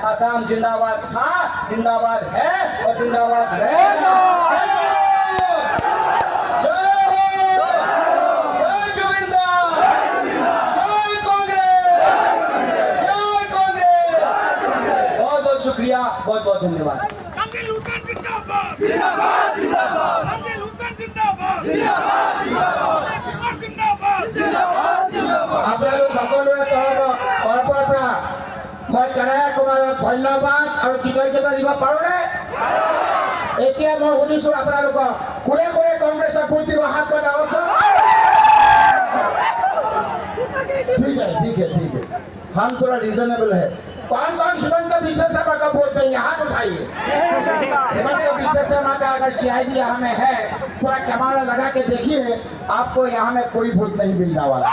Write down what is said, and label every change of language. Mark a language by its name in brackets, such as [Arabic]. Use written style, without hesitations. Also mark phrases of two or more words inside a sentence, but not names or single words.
[Hindi] आसाम जिंदाबाद था, जिंदाबाद है और जिंदाबाद रहेगा। शुक्रिया, बहुत बहुत धन्यवाद। [Assamese] আপোনালোক সকলোৰে তৰফৰ পৰা মই কানাইয়া কুমাৰক ধন্যবাদ আৰু কৃতজ্ঞতা দিব পাৰোঁনে? এতিয়া মই সুধিছোঁ আপোনালোকক, কোনে কোনে কংগ্ৰেছৰ ভোট দিব? হাত বঢ়াওকচোন। [Hindi] ठीक है, हम थोड़ा रिजनेबल है। कौन हिमंत विश्व शर्मा का वोट देंगे? हाथ उठाइए। हिमंत विश्व शर्मा का अगर शायद यहाँ में है, थोड़ा कैमरा लगा के देखिए, आपको यहाँ में कोई वोट नहीं मिलने वाला।